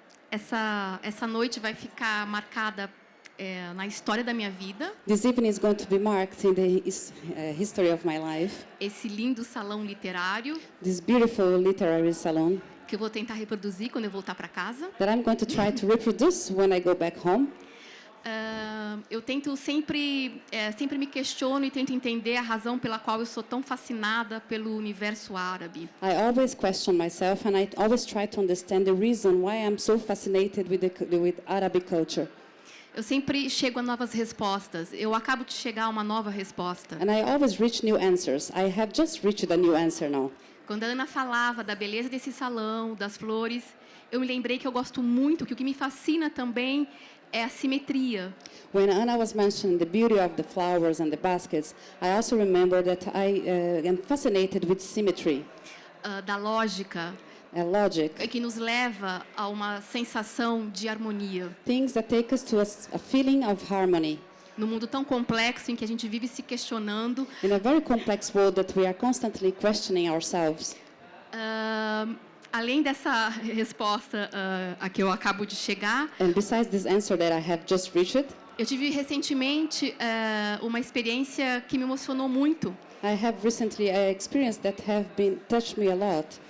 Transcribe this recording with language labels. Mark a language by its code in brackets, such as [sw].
[pt] Essa noite vai ficar marcada na história da minha vida. [en] This evening is going to be marked in the history of my life. [pt] Esse lindo salão literário [en] This beautiful literary salon [pt] que eu vou tentar reproduzir quando eu voltar para casa. [en] that I'm going to try to reproduce when I go back home. [pt] Eu tento sempre me questiono e tento entender a razão pela qual eu sou tão fascinada pelo universo árabe. [en] I always question myself, and I always try to understand the reason why I'm so fascinated with Arabic culture. [pt] Eu sempre chego a novas respostas. Eu acabo de chegar a uma nova resposta. [en] And I always reach new answers. I have just reached a new answer now. [pt] Quando a Ana falava da beleza desse salão, das flores, eu me lembrei que eu gosto muito, que o que me fascina também é a simetria. [en] When Anna was mentioning the beauty of the flowers and the baskets, I also remember that I am fascinated with symmetry, [pt] Da lógica, [en] logic, [pt] que nos leva a uma sensação de harmonia. [en] things that take us to a feeling of harmony. [pt] No mundo tão complexo em que a gente vive se questionando, [en] In a very complex world that we are constantly questioning ourselves. [pt] além dessa resposta a que eu acabo de chegar, [en] And besides this answer that I have just reached, [pt] eu tive recentemente uma experiência que me emocionou muito. [en] I have recently experienced that have touched me a lot.